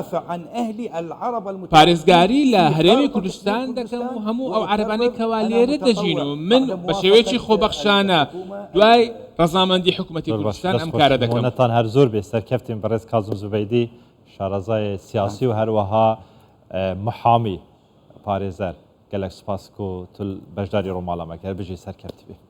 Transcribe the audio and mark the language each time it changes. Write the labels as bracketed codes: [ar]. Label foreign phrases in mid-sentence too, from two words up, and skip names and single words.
[ckb] پارێزگاری لە هەرێمی کوردستان دەکەم و هەموو ئەو عەرەبانەی کەوا لێرە دەژین و من بە شێوەیەکی خۆبەخشانە دوای ڕەزامەندی حکوومەتی کوردستان ئەم کارە دەکەم نەتان هەر زۆر بێ سەرکەفتین بەڕێز کازم زوبەیدی شارەزای سیاسی و هەروەها محامی پارێزەر [ku] gelek spas ku tu bejdari Romalama ker bijî serkefti bê.